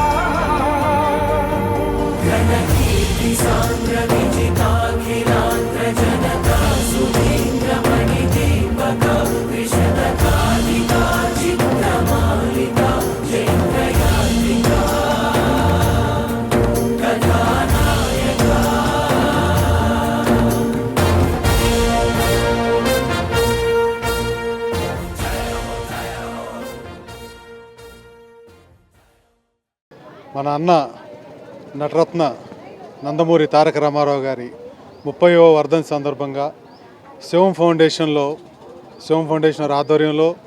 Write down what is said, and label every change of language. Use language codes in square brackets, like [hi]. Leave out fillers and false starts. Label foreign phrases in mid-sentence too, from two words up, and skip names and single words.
[sa] सांद्र विजिताखिलांध्र जनता सुधींद्र मणिदीपका त्रिशतकाधिका चित्रमालिका जैत्र यात्रिका कथानायका [te] మన అన్న నటరత్న నందమూరి తారక రామారావు గారి 30వ వర్ధంతి సందర్భంగా శివం ఫౌండేషన్ ఆధ్వర్యంలో